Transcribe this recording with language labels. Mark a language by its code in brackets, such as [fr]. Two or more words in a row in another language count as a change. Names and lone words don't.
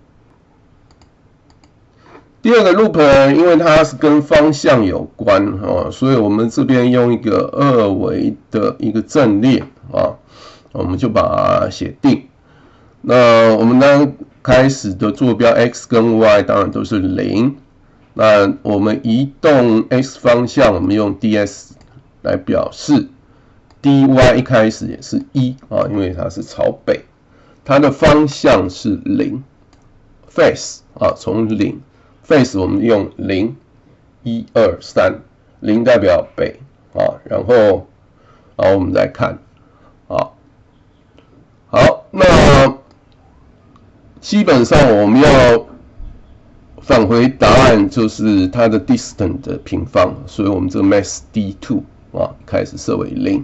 [zh] 第2個 loop 呢，因為它是跟方向有關所以我們這邊用一個2維的一個陣列我們就把它寫定。那我們當開始的坐標 x 跟 y 當然都是0。那我們移動 x 方向，我們用 ds 來表示。dy 一開始也是1因為它是朝北。它的方向是0 ，face 從0 face 我們用0 1 2 3 0代表北然後我們再看好，那基本上我們要返回答案就是它的 distance 的平方，所以我們這個 max d2 開始設為0。